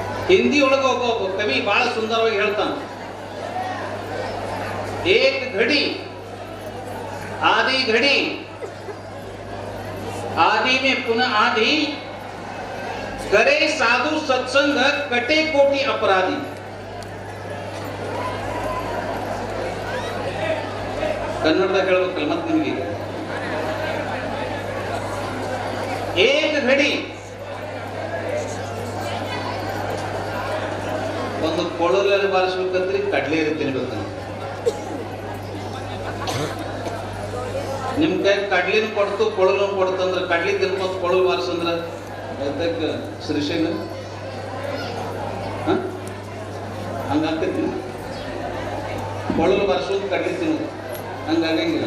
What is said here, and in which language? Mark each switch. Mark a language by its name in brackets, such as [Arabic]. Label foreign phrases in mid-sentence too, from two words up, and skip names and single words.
[Kannada] ಹಿಂದಿ ಒಳಗೆ ಒಬ್ಬ ಕವಿ ಬಹಳ ಸುಂದರವಾಗಿ ಹೇಳ್ತಾನೆ, [Hindi] एक घड़ी आधी घड़ी आदि में पुनः आदि करे साधु सत्संग कटे कोटि अपराधी। [Kannada] कन्नड़ದಾಗ ಹೇಳಬೇಕಲ್ಲ ಮತ್ತೆ ನಿಮಗೆ [Hindi] एक घड़ी [Kannada] ಒಂದು ಕೊಳಲಲ್ಲಿ ಬಾರಿಸ್ಬೇಕಂದ್ರೆ ಕಡ್ಲೆ ತಿನ್ಬೇಕಂತ ನಿಮ್ ಕೈ ಕಡ್ಲಿನ ಕೊಡ್ತು ಕೊಳಲು ಕೊಡ್ತು ಅಂದ್ರೆ ಕಡ್ಲಿ ತಿನ್ಕೋತ ಕೊಳಲು ಬಾರಿಸಂದ್ರ ಅದಕ್ಕೆ ಶ್ರೀಶೈಲ ಹಂಗಾಗ್ತೈತಿ ಕೊಳಲು ಬಾರಿಸೋದು ಕಡ್ಲಿ ತಿನ್ನೋದು ಹಂಗಾಗಂಗಿಲ್ಲ.